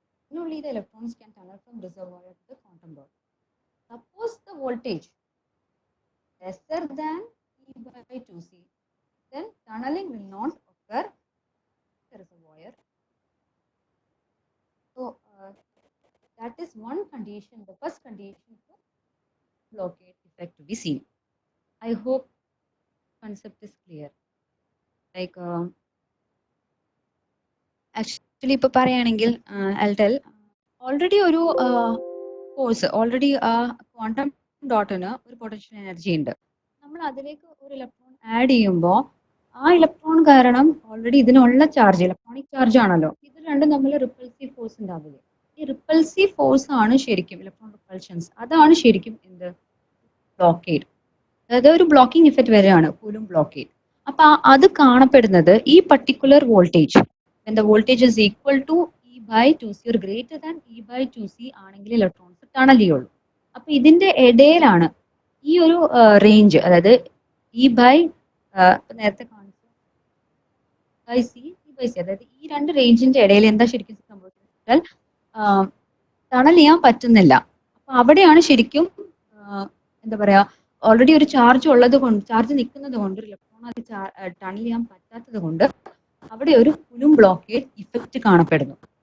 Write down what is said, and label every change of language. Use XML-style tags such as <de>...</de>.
<en>Then only the electrons can tunnel from reservoir to the quantum dot. Suppose the voltage lesser than E by 2C, then tunneling will not occur. There is a wire. So that is one condition, the first condition for blockade effect to be seen. I hope concept is clear. Like actually,</en> <ml>ഇപ്പോൾ പറയുകയാണെങ്കിൽ</ml> <en>I'll tell already</en> <ml>ഒരു force already ആ quantum ഡോട്ടിന് ഒരു potential energy ഉണ്ട്. നമ്മൾ അതിലേക്ക് ഒരു electron add ചെയ്യുമ്പോൾ ആ ഇലക്ട്രോൺ കാരണം ഓൾറെഡി ഇതിനുള്ള ചാർജ് ഇലക്ട്രോണിക് ചാർജ് ആണല്ലോ, ഇത് രണ്ടും തമ്മിൽ റിപ്പൾസീവ് ഫോഴ്സ് ഉണ്ടാവില്ലേ? ഈ റിപ്പൾസീവ് ഫോഴ്സ് ആണ് ശരിക്കും ഇലക്ട്രോൺ റിപ്പൾഷൻസ്, അതാണ് ശരിക്കും എന്ത് ബ്ലോക്കേഡ്. അതായത് ഒരു ബ്ലോക്കിംഗ് ഇഫക്റ്റ് വരെയാണ് കൂലും ബ്ലോക്കേഡ്. അപ്പൊ അത് കാണപ്പെടുന്നത് ഈ particular voltage,</ml> <en>when the voltage is equal to E by 2C</en> <ml>or greater than E by 2C ആണെങ്കിൽ ഇലക്ട്രോൺസ് ടണൽ ചെയ്യുള്ളൂ. അപ്പൊ ഇതിന്റെ ഇടയിലാണ് ഈ ഒരു റേഞ്ച്, അതായത് E by നേരത്തെ കാണിച്ചു by C, E by C, അതായത് ഈ രണ്ട് റേഞ്ചിന്റെ ഇടയിൽ എന്താ ശരിക്കും സംഭവിക്കുന്നത്? ടണൽ ചെയ്യാൻ പറ്റുന്നില്ല. അപ്പൊ അവിടെയാണ് ശരിക്കും എന്താ പറയാ, ഓൾറെഡി ഒരു ചാർജ് ഉള്ളത് കൊണ്ട്, ചാർജ് നിൽക്കുന്നത് കൊണ്ട്, ഇലക്ട്രോൺ അത് ടണൽ ചെയ്യാൻ പറ്റാത്തത് കൊണ്ട് അവിടെ ഒരു കുലും ബ്ലോക്കേഡ് ഇഫക്റ്റ് കാണപ്പെടുന്നു.</ml>